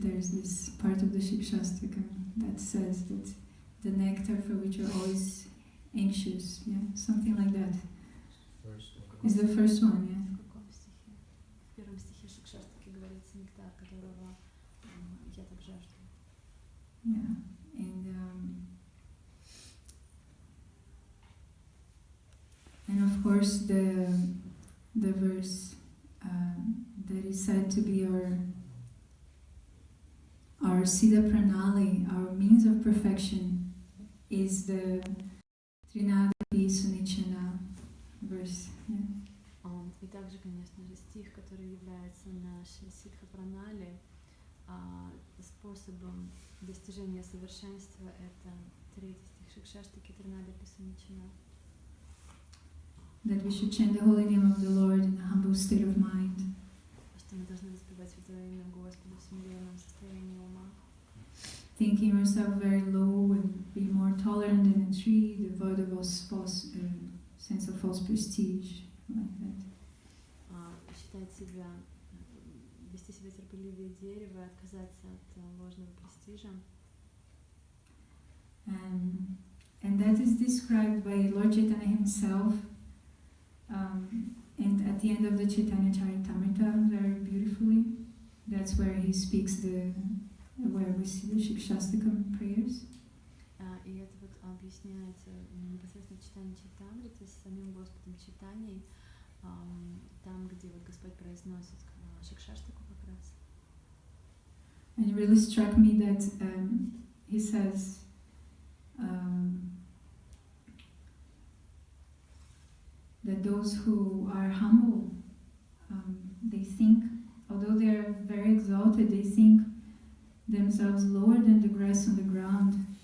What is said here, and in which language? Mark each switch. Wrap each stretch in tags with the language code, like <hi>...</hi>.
<en>There's this part of the Shikshastaka that says that the nectar for which you're always anxious, yeah, something like that. Is the first one, yeah.</en> <ru>В каком стихе? В первом стихе Шикшастаки говорится нектар, которого я</ru> <en>Yeah, and of course the verse that is said to be our Siddha Pranali, our means of perfection, is the Trinadapi Sunichana verse. Yeah.</en> <ru>И также, конечно же, стих, который является нашей ситха пранали, способом достижения совершенства, это третий стих Шикшаштаки Тринадапи Суничана.</ru> <en>That we should chant the holy name of the Lord in a humble state of mind.</en> <ru>Что мы должны воспевать святое имя Господа в смиренном состоянии ума.</ru> <en>Thinking yourself very low and be more tolerant than a tree, devoid of all false sense of false prestige, like that.</en> <ru>Считать себя, вести себя терпеливее дерева, отказаться от ложного престижа.</ru> <en>And that is described by Lord Chaitanya himself, and at the end of the Chaitanya Charitamrita very beautifully. That's where he speaks where we see the Shikshastakam prayers.</en> <ru>И это вот объясняется непосредственно читание Чайтамриты с самим Господом Чайтаньей, там, где вот Господь произносит Шикшаштаку как раз.</ru> <en>And it really struck me that he says that those who are humble, they think, although they are very exalted, they think themselves lower than the grass on the ground.</en>